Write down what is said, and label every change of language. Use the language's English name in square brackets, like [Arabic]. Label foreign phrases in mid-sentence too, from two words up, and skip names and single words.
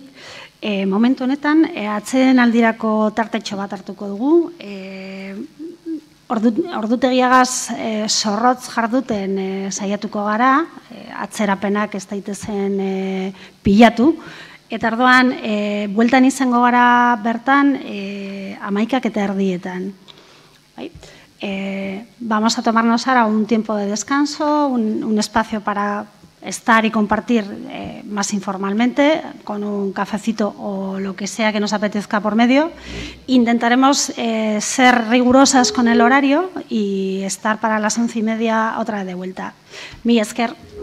[Basque] Momentu honetan, atzeen aldirako tartetxo bat hartuko dugu. Ordutegiagaz zorrotz jarduten saiatuko gara, atzerapenak ez daitezen pilatu. Eta orduan, bueltan izango gara bertan 11:30. [Spanish] Vamos a tomarnos ahora un tiempo de descanso, un espacio para estar y compartir más informalmente, con un cafecito o lo que sea que nos apetezca por medio. Intentaremos ser rigurosas con el horario y estar para las 11:30 otra vez de vuelta. [Basque] Mila esker.